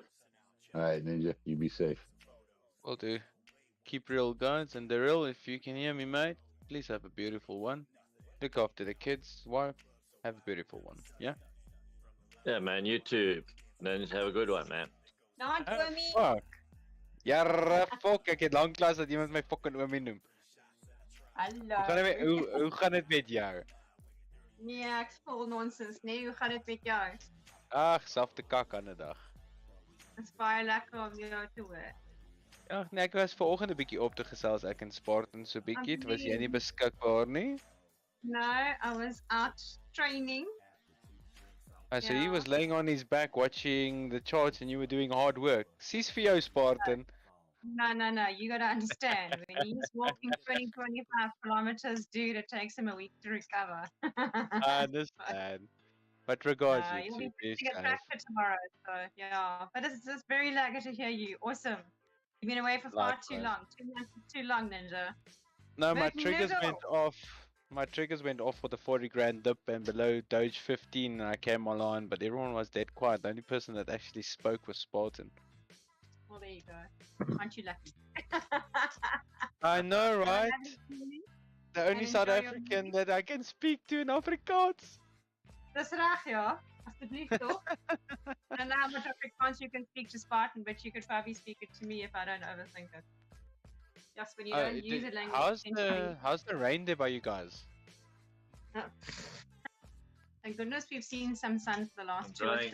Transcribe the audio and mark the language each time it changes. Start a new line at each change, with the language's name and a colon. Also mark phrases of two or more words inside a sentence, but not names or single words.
English: All right, Ninja, you be safe. Will do. Keep real, guys, and the real. If you can hear me, mate, please have a beautiful one. Look after the kids, wife. Have a beautiful one. Yeah. Yeah, man. You too. Then have a good one, man. Not Oomie. Fuck. Jarre, fuck.
Afrikaans: Ek het lanklaas dat iemand my fucking oomie noem. Hallo. Hoe gaan dit met jou? Nee, ek speel nonsens, nee. Hoe gaan dit met jou? Ag, safte kak aan 'n dag. Dit is baie lekker om jou te hoor. Ag nee, ek was vanoggend 'n bietjie op te gesels ek en Spartan so bietjie. Was jy nie beskikbaar nie?
English: No, I was out training. So he was laying on his back watching the charts and you were doing hard work.
Afrikaans: Sis vir jou, Spartan.
English: No. You gotta understand. When he's walking 20-25 kilometers, dude, it takes him a week to recover. I understand. But regards, You'll you be two, be to get safe. back for tomorrow, so yeah. But it's just very lucky to hear you. Awesome. You've been away for far too Likewise. long. 2 months is too long, Ninja. No, my Working triggers level. went off. My triggers went off for the 40 grand dip and below Doge 15 and I came online, but everyone was dead quiet. The only person that actually spoke was Spartan. Well, there you go. Aren't you lucky? I know, right? Really? The only And South enjoy your African that I can speak to in Afrikaans.
Afrikaans: Dis reg, ja. Asseblief toch?
English: And how much Afrikaans you can speak to Spartan, but you could probably speak it to me if I don't overthink it. Just when you don't use a language. How's the rain there by you guys? Thank goodness we've seen some sun for the last 2 or Enjoying